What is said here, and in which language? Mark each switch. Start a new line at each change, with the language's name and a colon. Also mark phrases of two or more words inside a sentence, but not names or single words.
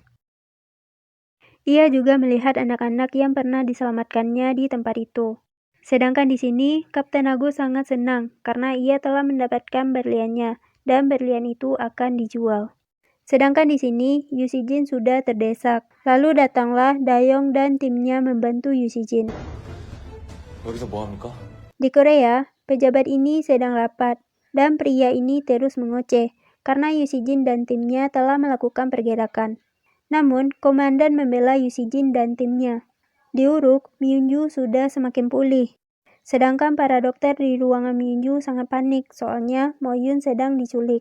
Indonesian: Ia juga melihat anak-anak yang pernah diselamatkannya di tempat itu. Sedangkan di sini, Kapten Agus sangat senang karena ia telah mendapatkan berliannya dan berlian itu akan dijual. Sedangkan di sini, Yusi-jin sudah terdesak. Lalu datanglah Dayong dan timnya membantu Yusi-jin.
Korean: 여기서 뭐 합니까?
Indonesian: Di Korea, pejabat ini sedang rapat, dan pria ini terus mengoceh karena Yusi-jin dan timnya telah melakukan pergerakan. Namun, komandan membela Yusi-jin dan timnya. Di Uruk, Myunju sudah semakin pulih. Sedangkan para dokter di ruangan Myunju sangat panik soalnya Moyun sedang diculik.